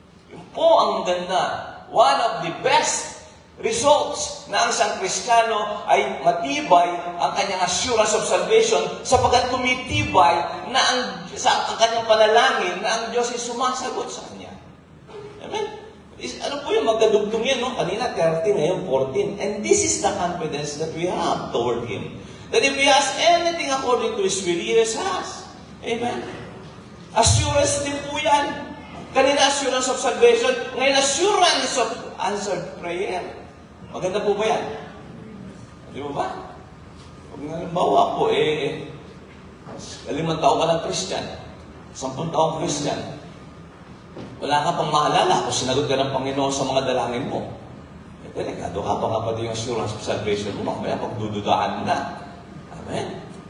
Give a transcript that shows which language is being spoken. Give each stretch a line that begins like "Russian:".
Filipino: Yun po ang ganda.
English: One of the best results
Filipino: na ang isang Kristiyano ay matibay ang kanyang
English: assurance of salvation
Filipino: sapagkat tumitibay na ang kanyang panalangin na ang Diyos ay sumasagot sa kanya. Amen? Ano po yung magkadugtong yan, no? Kanina 30, ngayon 14.
English: And this is the confidence that we have toward Him. That if we ask anything according to His will, He hears us. Amen?
Filipino: Assurance din po yan. Kanina
English: assurance of salvation,
Filipino: ngayon
English: assurance of answered prayer.
Filipino: Maganda po ba yan? Di ba ba? Pag halimbawa po, 5 taon ka ng Christian, 10 taong Christian, wala ka pang maalala kung sinagot ka ng Panginoon sa mga dalangin mo. Eh, delikado ka, baka pati yung
English: assurance of salvation
Filipino: mo, mamaya pagdududaan na. Amen?